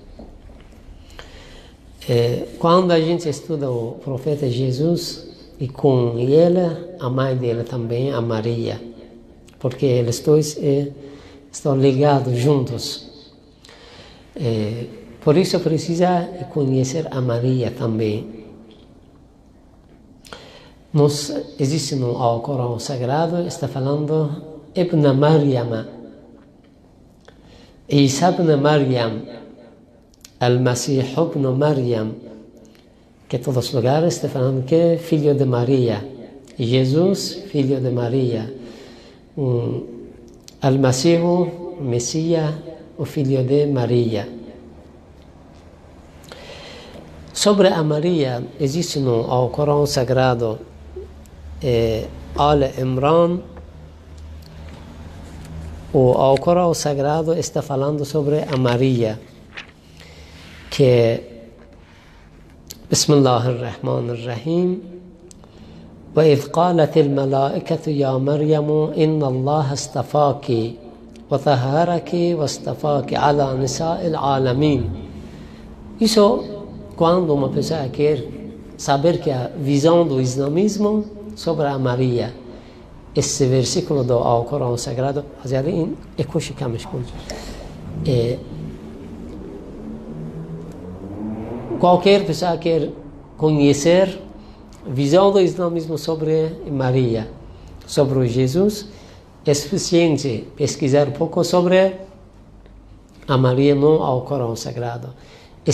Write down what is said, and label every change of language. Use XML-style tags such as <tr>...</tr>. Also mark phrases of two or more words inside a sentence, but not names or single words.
<pt>Quando a gente estuda o profeta Jesus, e com ele, a mãe dele também, a Maria, porque eles dois estão ligados juntos. Por isso precisa conhecer a Maria também. Existe no Alcorão Sagrado, está falando Ibn Maryam, Isa ibn Maryam, Al-Masih ibn Maryam, que todos os lugares está falando que é filho de Maria. Jesus, filho de Maria. Al-Masih, Messias, o filho de Maria. Sobre a Maria, existe no Alcorão Sagrado Al-Imran. O Alcorão Sagrado está falando sobre a Maria, que Bismillahirrahmanirrahim.</pt> <ar>وإذ قالت الملائكة يا مريم إن الله اصطفاك وطهرك واصطفاك على نساء العالمين.</ar> <pt>Isso quando uma pessoa quer saber que a visão do islamismo sobre a Maria, esse versículo do Alcorão Sagrado, qualquer pessoa quer conhecer visão do islamismo sobre Maria, sobre o Jesus, é suficiente pesquisar um pouco sobre a Maria no Alcorão Sagrado.</pt>